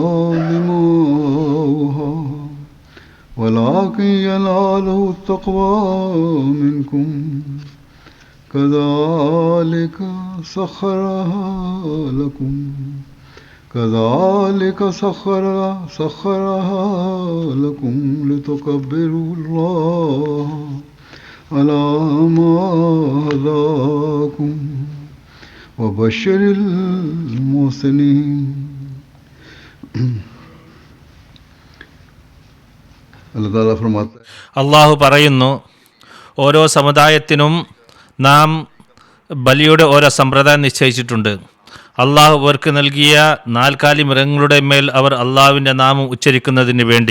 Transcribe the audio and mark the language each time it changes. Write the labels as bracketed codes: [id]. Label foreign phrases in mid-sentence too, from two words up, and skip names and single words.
[ar] دماؤها ولكن يناله التقوى منكم كذلك سخرها لكم لتكبروا الله على ما هداكم وبشر المحسنين. [ml] അള്ളാഹു പറയുന്നു, ഓരോ സമുദായത്തിനും നാം ബലിയുടെ ഓരോ സമ്പ്രദായം നിശ്ചയിച്ചിട്ടുണ്ട്. അള്ളാഹു അവർക്ക് നൽകിയ നാൽക്കാലി മൃഗങ്ങളുടെ മേൽ അവർ അള്ളാഹുവിൻ്റെ നാമം ഉച്ചരിക്കുന്നതിന് വേണ്ടി.